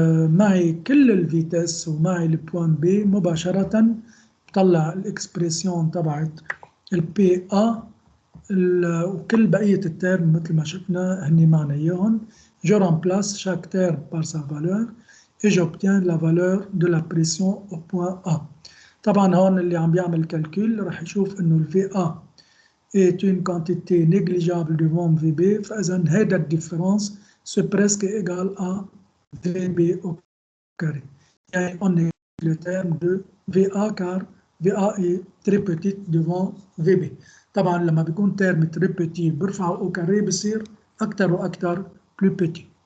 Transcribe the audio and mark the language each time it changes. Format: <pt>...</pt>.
<ar>معي كل الفيتاس ومعي البوان B مباشرة بطلع الاكسبريسيون تبعت البي A وكل بقية التيرم مثل ما شفنا هني معنا اياهم.</ar> <fr>Je remplace chaque terme par sa valeur et j'obtiens la valeur de la pression au point A.</fr> <ar>طبعا هون اللي عم بيعمل كالكول رح يشوف انه ال</ar> <fr>VA est une quantité négligeable devant VB،</fr> <ar>فإذا هيدا الديفرنس</ar> <fr>c'est presque égal à VB au carré. يعني on est le terme de VA car VA est très petite devant VB.</fr> <ar>طبعا لما بيكون تيرم très petit برفعه au carré بصير أكتر وأكتر plus petit.</ar>